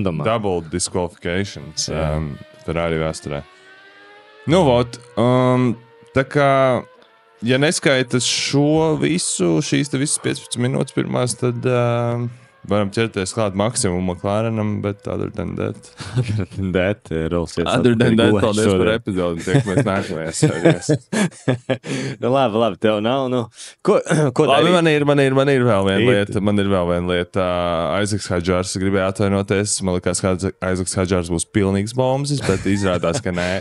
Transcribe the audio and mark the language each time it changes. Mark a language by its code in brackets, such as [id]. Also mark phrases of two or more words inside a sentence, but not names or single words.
[lv] randomā. [en] Double disqualifications [lv] Ferrari vēsturē. Nu, vot, tā kā, ja neskaitas šīs visas 15 minūtes pirmās, tad varam ķerties klāt maksimumu McLarenam, bet [en] other than that. [lv] Paldies par epizodi, tiekamies nākamajās sērijās. Labi, tev nav, Ko labi, man ir vēl viena lieta. Aizaks Hadžārs gribēja atvainoties. Man likās, ka Aizaks Hadžārs būs pilnīgs bombs, bet izrādās, ka nē.